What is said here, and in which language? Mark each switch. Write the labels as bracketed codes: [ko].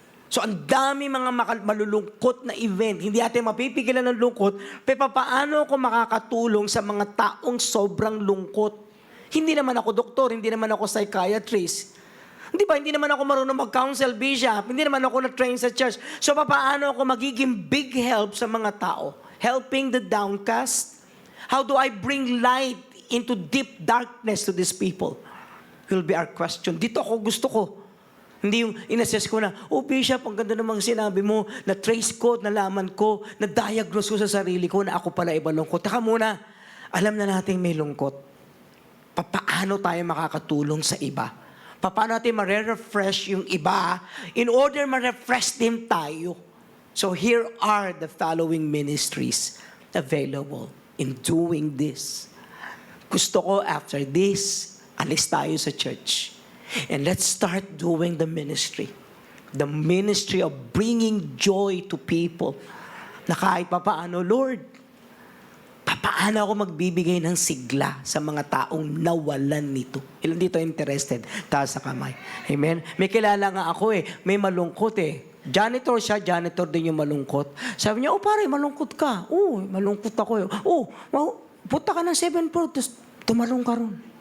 [tl] So, ang dami mga malulungkot na event. Hindi natin mapipigilan ng lungkot, pero paano ako makakatulong sa mga taong sobrang lungkot? Hindi naman ako doktor, hindi naman ako psychiatrist. Di ba, hindi naman ako marunong mag-counsel bishop, hindi naman ako na-train sa church. So, paano ako magiging big help sa mga tao? [en] Helping the downcast? How do I bring light into deep darkness to these people? Will be our question. [tl] Dito ako gusto ko. Hindi yung inassess ko na, Bishop, ang ganda namang sinabi mo, na-trace ko, nalaman ko, na-diagnose ko sa sarili ko na ako pala iba lungkot. Taka muna, alam na natin may lungkot. Paano tayo makakatulong sa iba? Paano natin ma-refresh yung iba in order ma-refresh din tayo? [en] So here are the following ministries available in doing this. [tl] Gusto ko after this, alis tayo sa church. [en] And let's start doing the ministry. The ministry of bringing joy to people. [tl] Na kahit papaano, Lord, papaano ako magbibigay ng sigla sa mga taong nawalan nito? Ilan dito interested? Taas sa kamay. Amen? May kilala nga ako may malungkot Janitor siya, janitor din yung malungkot. Sabi niya, pare, malungkot ka. Malungkot ako punta ka ng 7th floor, tapos tumalong ka ron.